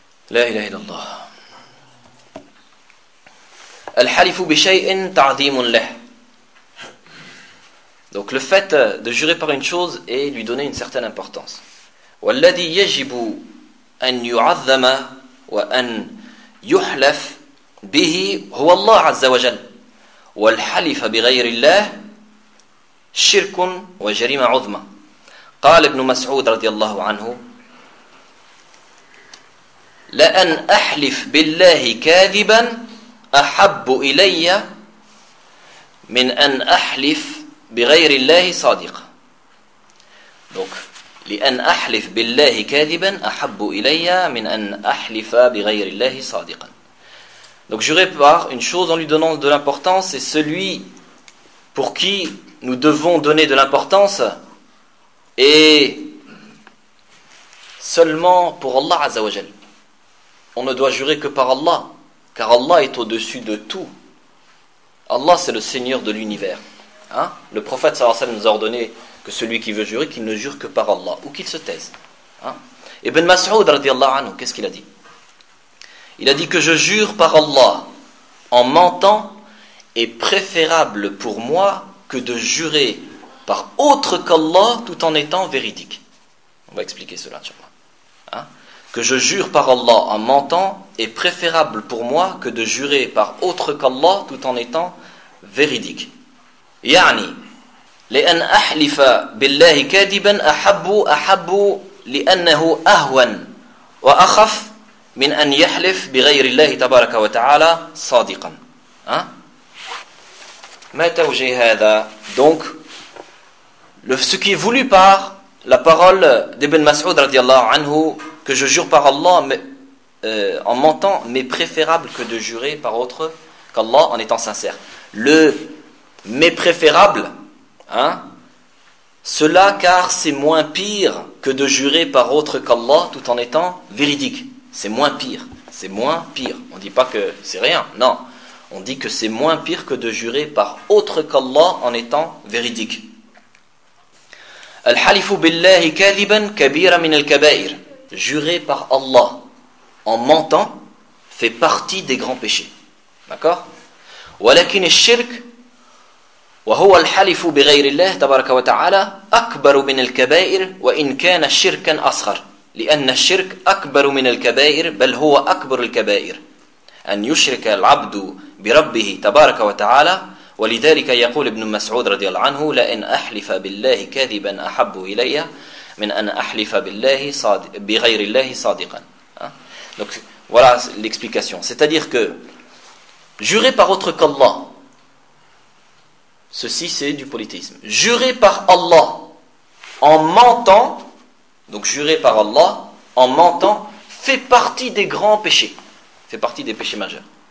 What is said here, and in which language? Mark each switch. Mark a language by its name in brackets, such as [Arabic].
[Arabic] La ilaha illallah. Al-halifu bi shay'in ta'dhimun lah. [French] Donc le fait de jurer par une chose est lui donner une certaine importance. [Arabic] والذي يجب أن يعظم وأن يحلف به هو الله عز وجل والحلف بغير الله شرك وجريمة عظمى قال ابن مسعود رضي الله عنه لأن أحلف بالله كاذبا أحب إلي من أن أحلف بغير الله صادقا. لأن أحلف بالله كاذبا أحب إلي من أن أحلف بغير الله صادقا. [French] Donc jurer par une chose en lui donnant de l'importance, c'est celui pour qui nous devons donner de l'importance et seulement pour Allah Azza wa Jal. On ne doit jurer que par Allah, car Allah est au-dessus de tout. Allah, c'est le Seigneur de l'univers. Hein? Le prophète sallallahu alayhi wa sallam nous a ordonné que celui qui veut jurer, qu'il ne jure que par Allah, ou qu'il se taise. Hein? Ibn Mas'ud, radiallahu anhu, qu'est-ce qu'il a dit? Il a dit que je jure par Allah, en mentant, est préférable pour moi que de jurer par autre qu'Allah, tout en étant véridique. On va expliquer cela, inchallah. Hein? Que je jure par Allah en mentant est préférable pour moi que de jurer par autre qu'Allah tout en étant véridique. [Arabic] Yani, لأن أحلف بالله كاذبا أحب لأنه أهون وأخف من أن يحلف بغير الله تبارك وتعالى صادقا. Hein? متى وجه هذا؟ [French] Donc, ce qui est voulu par la parole d'Ibn Mas'ud radiallahu anhu, que je jure par Allah mais, en mentant, mais préférable que de jurer par autre qu'Allah en étant sincère. Le « mais préférable », hein, cela car c'est moins pire que de jurer par autre qu'Allah tout en étant véridique. C'est moins pire, c'est moins pire. On ne dit pas que c'est rien, non. On dit que c'est moins pire que de jurer par autre qu'Allah en étant véridique. [Arabic] الحلف بالله كاذبا كبير من الكبائر. [French] Jurer par Allah en mentant fait partie des grands péchés. D'accord? [Arabic] ولكن الشرك وهو الحلف بغير الله تبارك وتعالى اكبر من الكبائر وان كان شركا اصغر لان الشرك اكبر من الكبائر بل هو اكبر الكبائر ان يشرك العبد بربه تبارك وتعالى. ولذلك يقول ابن مسعود رضي الله عنه لئن أحلف بالله كاذبا أحب إلي من أن أحلف بالله بغير الله صادقا. [French] Donc voilà l'explication. C'est-à-dire que jurer par autre qu'Allah, ceci c'est du polythéisme. Jurer par Allah en mentant, donc jurer par Allah en mentant fait partie des grands péchés, fait partie des péchés majeurs.